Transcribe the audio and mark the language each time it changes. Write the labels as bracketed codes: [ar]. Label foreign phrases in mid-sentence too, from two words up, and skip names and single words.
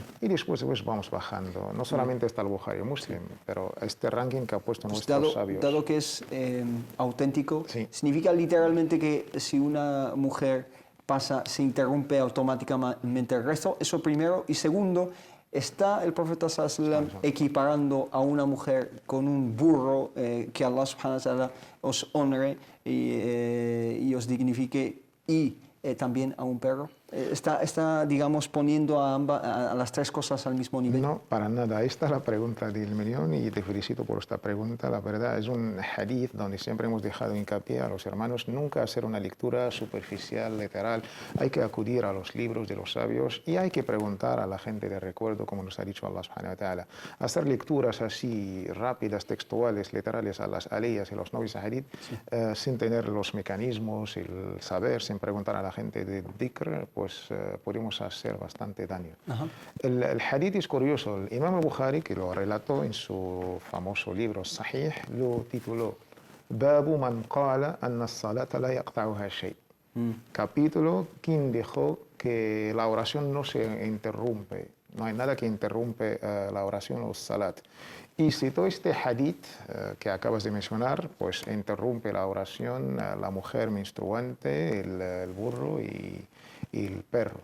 [es] y después vamos bajando. No solamente está el Bukhari y Muslim, pero este ranking que ha puesto Pues nuestros sabios. dado que es auténtico, Sí. significa literalmente que si una mujer pasa, se interrumpe automáticamente el rezo, eso primero. Y segundo, ¿está el profeta [ar] صلى الله عليه وسلم [es] equiparando a una mujer con un burro, que Allah [ar] سبحانه وتعالى [es] os honre y os dignifique, y también a un perro? ¿Está, digamos, poniendo a las tres cosas al mismo nivel? No, para nada. Esta es la pregunta del millón y te felicito por esta pregunta. La verdad es un hadith donde siempre hemos dejado hincapié a los hermanos nunca hacer una lectura superficial, literal. Hay que acudir a los libros de los sabios y hay que preguntar a la gente de recuerdo, como nos ha dicho Allah [ar] سبحانه وتعالى. [es] Hacer lecturas así rápidas, textuales, literales a las aleyas y los novios hadith, sin tener los mecanismos, el saber, sin preguntar a la gente de dhikr, pues podemos hacer bastante daño. El hadith es curioso. El imam al-Bukhari, que lo relató en su famoso libro Sahih, lo tituló [ar] باب من قال أن الصلاة لا يقطعها شيء. [es] Capítulo, quien dijo que la oración no se interrumpe. No hay nada que interrumpe la oración o salat. Y citó este hadith que acabas de mencionar, pues interrumpe la oración la mujer menstruante, el burro y el perro.